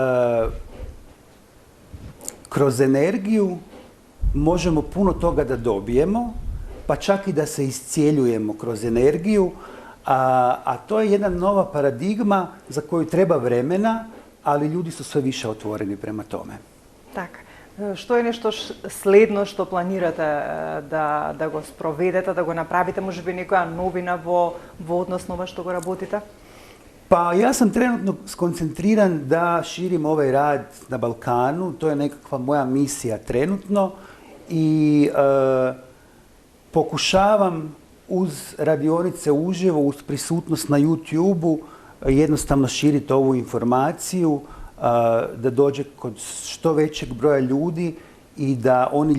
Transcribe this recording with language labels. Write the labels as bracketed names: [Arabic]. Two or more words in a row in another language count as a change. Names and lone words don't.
[Croatian] kroz energiju možemo puno toga da dobijemo, pa čak i da se iscijeljujemo kroz energiju, a to je jedna nova paradigma za koju treba vremena, ali ljudi su sve više otvoreni prema tome. [Macedonian] Така. Што е нешто следно што планирате да го спроведете, да го направите, може би некоја новина во однос на ова што го работите? [Croatian] Pa ja sam trenutno skoncentriran da širim ovaj rad na Balkanu, to je nekakva moja misija trenutno i pokušavam uz radionice uživo, uz prisutnost na YouTube-u jednostavno širiti ovu informaciju, da dođe kod što većeg broja ljudi i da oni